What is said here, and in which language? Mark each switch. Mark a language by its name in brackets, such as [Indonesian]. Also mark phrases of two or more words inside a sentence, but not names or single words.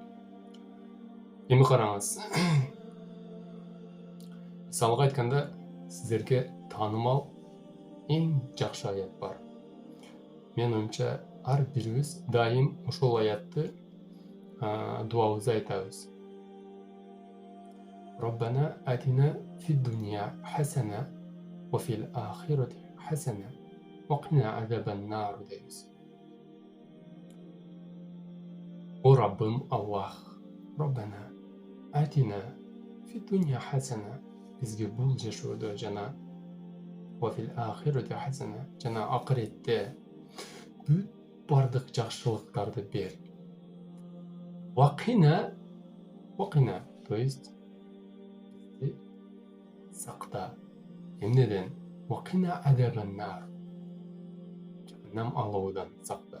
[Kyrgyz] Эми караңыз. Мисалга айтканда, сиздерге таанымал эң жакшы аят бар. Мен оюмча ар бирибиз дайым ошол аятты дуабызда айтабыз. [Arabic] ربنا آتنا في الدنيا حسنة وفي الآخرة حسنة وقنا عذاب النار deymiz. O Rabbim Allah, ربنا آتنا في الدنيا حسنة, [Kyrgyz] бизге бул жашоодо жана [Arabic] وفي الآخرة حسنة, [Kyrgyz] жана акыретте бүт бардык жакшылыктарды бер. Вакина, то есть сакта. Эмнеден? [Arabic] وقنا عذاب النار. [Kyrgyz] Жаханнам алоодон сакта.